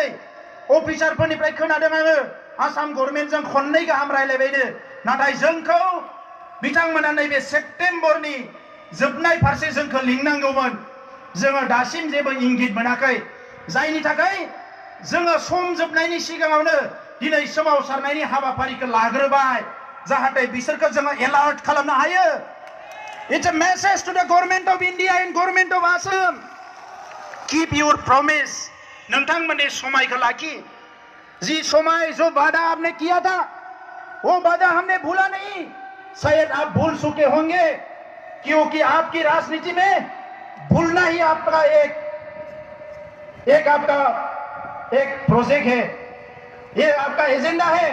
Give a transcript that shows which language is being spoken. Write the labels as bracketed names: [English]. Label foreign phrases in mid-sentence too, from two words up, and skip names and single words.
[Bodo] अफिसारफोरनिफ्राय खोनादों आङो आसाम गभर्नमेन्टजों खननै गाहाम रायलायबायनो नाथाय जोंखौ बिथांमोना नैबे सेप्तेम्बरनि जोबनाय फारसे जोंखौ लिंनांगौमोन जोङो दासिम जेबो इंगित मोनाखै जायनि थाखाय जोङो सम जोबनायनि सिगाङावनो दिनै सोमावसारनायनि हाबाफारिखौ लाग्रोबाय जाहाथे बिसोरखौ जोङो एलार्ट खालामनो हायो। [English] It's a message to the government of India and government of Assam. Keep your promise. [Bodo] नोंथांमोननि समायखौ लाखि। [Hindi] जी समय जो वादा आपने किया था वो वादा हमने भूला नहीं। शायद आप भूल चुके होंगे क्योंकि आपकी राजनीति में भूलना ही आपका एक प्रोजेक्ट है ये आपका एजेंडा है।